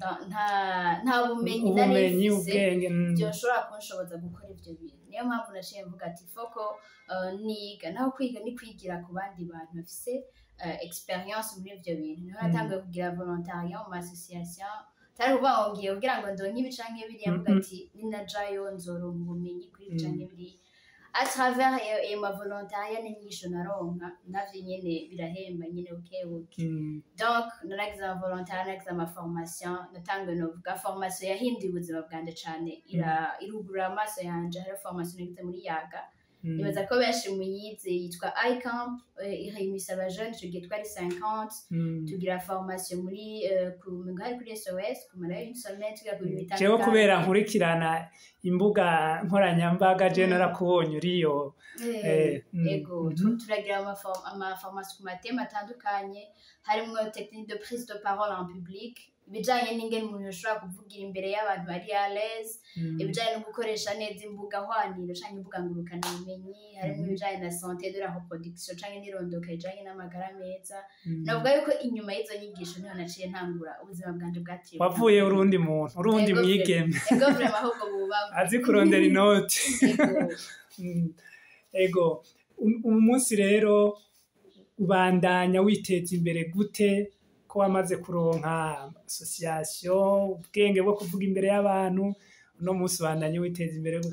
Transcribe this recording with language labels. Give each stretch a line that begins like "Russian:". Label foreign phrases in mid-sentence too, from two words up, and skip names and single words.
Rundi: nta bumenyi nari mfise byoshobora kunshoboza gukora ivyo bintu niyo mpamvu naciye mvuga ati foko niga naho kwiga ni kwigira ku bandi bantu bafise experience muri ivyo bintu niho natangiye kugira volontariat mu association tari kuvuga ngo ngiye kugira ngo ndonke ibicanke biriya mvuga ati ninajayo nzoronka ubumenyi kuri ibicanke biriya
French: à travers ma volontariat
Rundi: n'inyigisho naronka navyo nyene birahemba nyene bukebuke donc naragize ama volontariat naragize ama formation natangiye novuga formation yahinduye ubuzima bwanje cane irugurura amaso yanje hari formation nagize muri yaga nibaza ko benshi muyize yitwa iCamp ihimisa abajene ico gihe twari 50 tugira formation muri hari kuri SOS kumara
French: une semaine
Rundi: tugira kuri bitandatu jewe kubera nkurikirana imbuga nkoranyambaga je narakubonye uriyo ego turagira ama formation ku matema atandukanye harimo
French: technique de prise de parole en public
Rundi: ibijanye n'ingene umuntu ashobora kuvugira imbere y'abantu bari
French: à l'aise,
Rundi: ibijanye no gukoresha neza imbuga hwaniro canke imbuga ngurukana bumenyi, harimwo ibijanye na
French: santé de la reproduction
Rundi: canke n'irondoka rijanye n'amagara meza. Navuga yuko inyuma y'izo nyigisho niho naciye ntangura ubuzima bwanje bwaciye. Wavuye urundi muntu, urundi mwigeme. Ego vraiment ahubwo bubaba. Azi kurondera inoti. Ego. Umunsi rero ubandanya witeza imbere gute ko wamaze kuronka association ubwenge bwo kuvuga imbere y'abantu uno munsi ubandanya witeza imbere gute?